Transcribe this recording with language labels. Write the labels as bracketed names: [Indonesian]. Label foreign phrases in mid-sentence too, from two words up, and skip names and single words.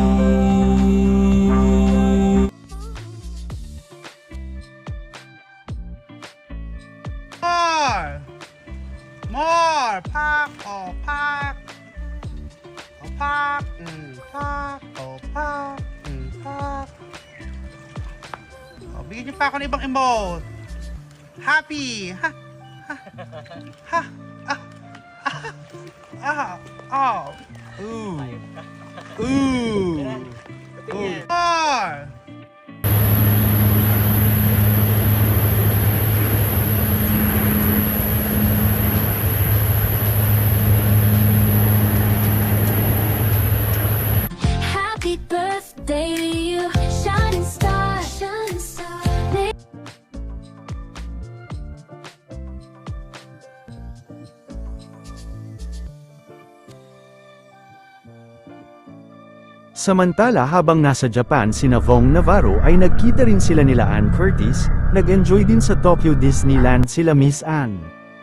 [English] More! Pak! Oh, pak! Oh, pak! Pak! Oh, pak! Pak! [Filipino] Oh, bigyan niyo pa ako ng ibang emote. [English] Happy! Ha! Ha! Ha! Ah! Ah! Ah! Oh! Ooh! Ooh! Ooh! More! Happy birthday to you, shining star, shining star. [Filipino] Samantala habang nasa Japan sina Vong Navarro ay nagkita rin sila nila Ann Curtis, nag-enjoy din sa Tokyo Disneyland sila Miss Ann.